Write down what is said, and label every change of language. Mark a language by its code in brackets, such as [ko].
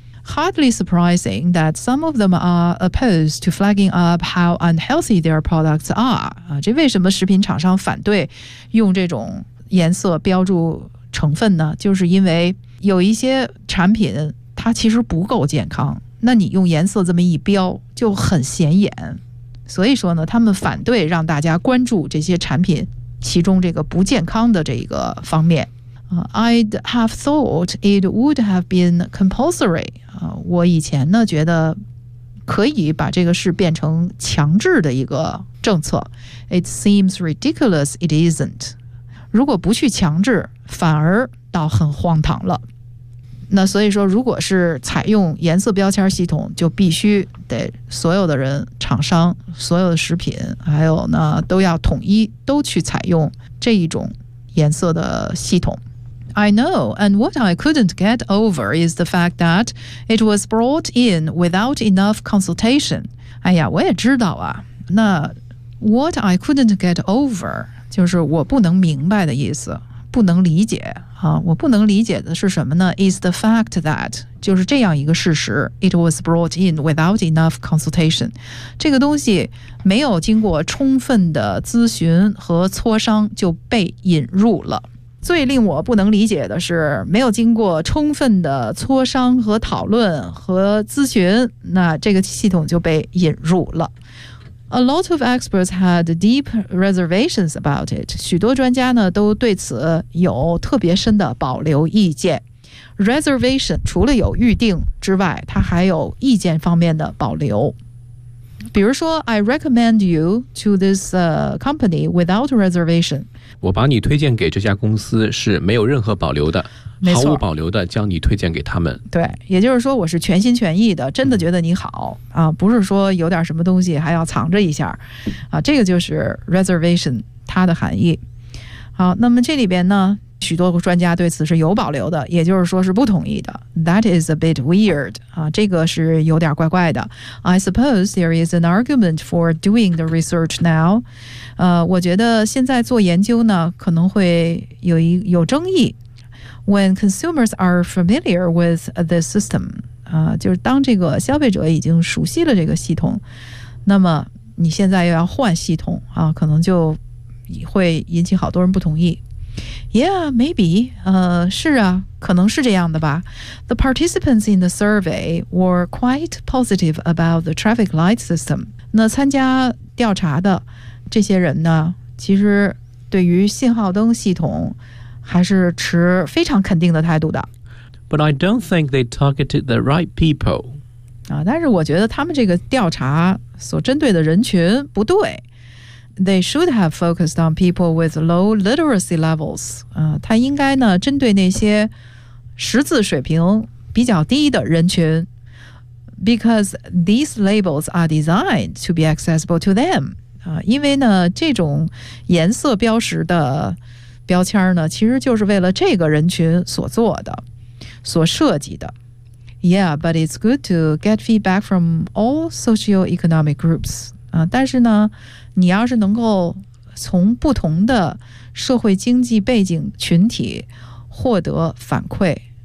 [en] Hardly surprising that some of them are opposed to flagging up how unhealthy their products are [zh] 啊，这为什么食品厂商反对用这种颜色标注成分呢？就是因为有一些产品它其实不够健康，那你用颜色这么一标就很显眼。所以说呢，他们反对让大家关注这些产品其中这个不健康的这个方面。 [en] I'd have thought it would have been compulsory. [zh] 我以前呢觉得可以把这个事变成强制的一个政策。 [en] It seems ridiculous it isn't. [zh] 如果不去强制反而倒很荒唐了。那所以说如果是采用颜色标签系统就必须得所有的人厂商所有的食品还有呢都要统一都去采用这一种颜色的系统。 [en] I know, and what I couldn't get over is the fact that it was brought in without enough consultation. [zh] 哎呀，我也知道啊。那 [en] what I couldn't get over [zh] 就是我不能明白的意思，不能理解啊。我不能理解的是什么呢 [en] ？Is the fact that [zh] 就是这样一个事实 [en] ，it was brought in without enough consultation. [zh] 这个东西没有经过充分的咨询和磋商就被引入了。最令我不能理解的是没有经过充分的磋商和讨论和咨询那这个系统就被引入了。 [en] A lot of experts had deep reservations about it. [zh] 许多专家呢都对此有特别深的保留意见。 Reservation 除了有预定之外它还有意见方面的保留。比如说 [en] I recommend you to this company without reservation. [zh] 我把你推荐给这家公司是没有任何保留的，没错，毫无保留的将你推荐给他们。对，也就是说我是全心全意的，真的觉得你好，啊，不是说有点什么东西还要藏着一下，啊，这个就是 reservation 它的含义。好，那么这里边呢，许多专家对此是有保留的，也就是说是不同意的。 [en] That is a bit weird. [zh] 啊，这个是有点怪怪的。 [en] I suppose there is an argument for doing the research now. [zh] 我觉得现在做研究呢，可能会有争议。 [en] When consumers are familiar with this system, [zh] 就是当这个消费者已经熟悉了这个系统，那么你现在又要换系统啊，可能就会引起好多人不同意。Yeah, maybe. 是啊，可能是这样的吧。 [en] The participants in the survey were quite positive about the traffic light system. [zh] 那参加调查的这些人呢，其实对于信号灯系统还是持非常肯定的态度的。 [en] But I don't think they targeted the right people. [zh] 啊，但是我觉得他们这个调查所针对的人群不对。 [en] They should have focused on people with low literacy levels. [zh] 他应该呢针对那些识字水平比较低的人群 ， [en] because these labels are designed to be accessible to them. [zh] 因为呢这种颜色标识的标签呢，其实就是为了这个人群所做的、所设计的。 [en] Yeah, but it's good to get feedback from all socioeconomic groups. [zh] 但是呢。你要是能够从不同的社会经济背景群体获得反馈，